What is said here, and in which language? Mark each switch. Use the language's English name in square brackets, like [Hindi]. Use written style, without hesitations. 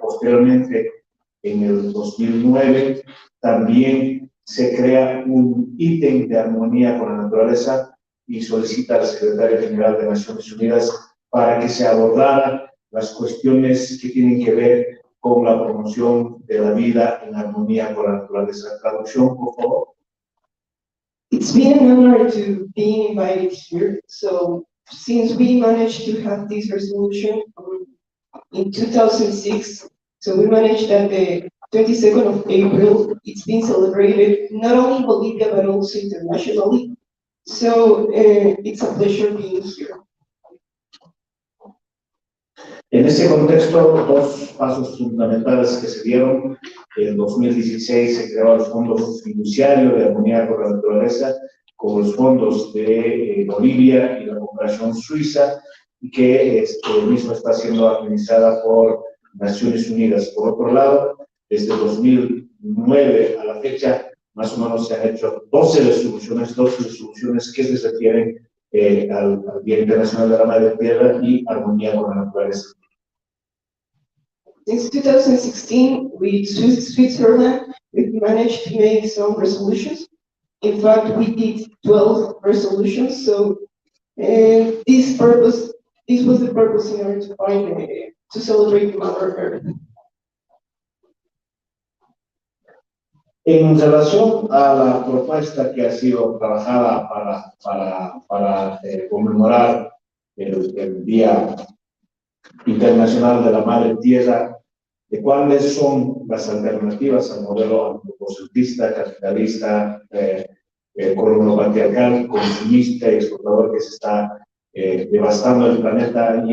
[Spanish] Posteriormente, en el 2009, también se crea un ítem de armonía con la naturaleza y solicita al secretario general de Naciones Unidas para que se abordaran las cuestiones que tienen que ver con la promoción de la vida en armonía con la naturaleza. Traducción, por favor. [English] It's been an honor to be invited here. So since we managed to have this resolution in 2006, so we managed that the 22nd of April, it's been celebrated not only in Bolivia, but also internationally. So it's a pleasure being here. [Spanish] En ese contexto, dos pasos fundamentales que se dieron. En 2016 se creó el Fondo Fiduciario de Armonía con la Naturaleza, con los fondos de Bolivia y la cooperación suiza, y que mismo está siendo administrada por Naciones Unidas. Por otro lado, desde 2009 a la fecha, más o menos se han hecho 12 resoluciones que se refieren al Día Internacional de la Madre Tierra y armonía con la naturaleza. [English] Since 2016, with Switzerland, we've managed to make some resolutions. In fact, we did 12 resolutions. So this was the purpose in order to find to celebrate Mother Earth. [Spanish] En relación a la propuesta que ha sido trabajada para conmemorar el Día Internacional de la Madre Tierra, de cuáles son las alternativas al modelo antropocentrista, capitalista, colonial-patriarcal, consumista y exportador que se está devastando el planeta.